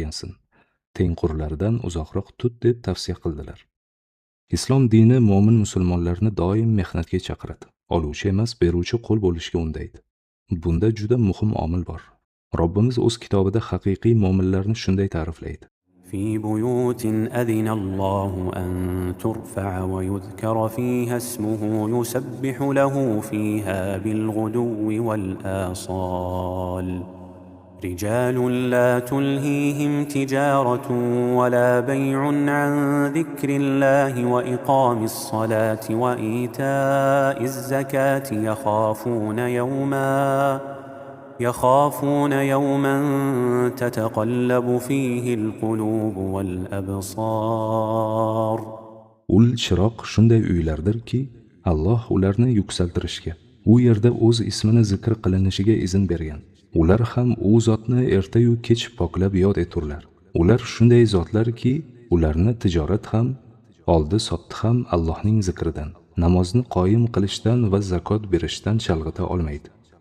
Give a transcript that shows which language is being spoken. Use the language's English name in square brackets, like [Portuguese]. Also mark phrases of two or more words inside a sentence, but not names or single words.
[Uzbek] Bozorni o'rgansin. tengqurlaridan uzoqroq tut deb tavsiya qildilar. Islom dini mo'min musulmonlarni doim mehnatga chaqiradi. Oluvchi emas, beruvchi qo'l bo'lishga undaydi. Bunda juda muhim omil bor. Robbimiz o'z kitobida haqiqiy mo'minlarni shunday ta'riflaydi. [Arabic] في بيوت أذن الله أن ترفع ويذكر فيها اسمه يسبح له فيها بالغدو والآصال رجال لا تلهيهم تجارة ولا بيع عن ذكر الله وإقام الصلاة وإيتاء الزكاة يخافون يوما تتقلب فيه القلوب والأبصار. [Uzbek] Ul chiroq shunday uylardirki, Alloh ularni yuksaltirishga, u yerda o'z ismini zikr qilinishiga izn bergan. Ular ham u zotni ertayu kech poklab yod eturlar. Ular shunday zotlarki, ularni tijorat ham, oldi-sotdi ham Allohning zikridan, namozni qoyim qilishdan va zakot berishdan chalg'ita olmaydi.